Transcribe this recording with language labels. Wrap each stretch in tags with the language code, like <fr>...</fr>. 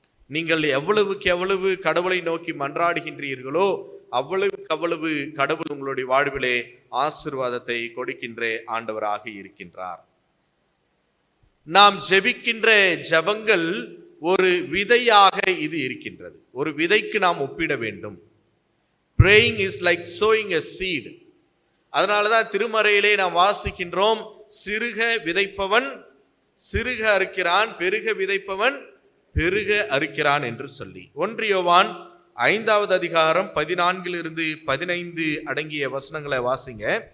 <ta>நீங்கள் எவ்வளவுக்கு எவ்வளவு கடவுளை நோக்கி மன்றாடுகின்றீர்களோ அவ்வளவுக்கு அவ்வளவு கடவுள் உங்களுடைய வாழ்விலே ஆசீர்வாதத்தை கொடுக்கின்ற ஆண்டவராக இருக்கின்றார். நாம் ஜெபிக்கின்ற ஜெபங்கள் ஒரு விதையாக இது இருக்கின்றது. ஒரு விதைக்கு நாம் ஒப்பிட வேண்டும்.</ta> <en>Praying is like sowing a seed.</en> <ta>அதனாலதான் திருமறையிலே நாம் வாசிக்கின்றோம், சிறுக விதைப்பவன் சிறுக அறுக்கிறான், பெருக விதைப்பவன் பெருக அறுக்கிறான் என்று சொல்லி. 1 யோவான் 5வது அதிகாரம் 14 15 அடங்கிய வசனங்களை வாசிங்க.</ta>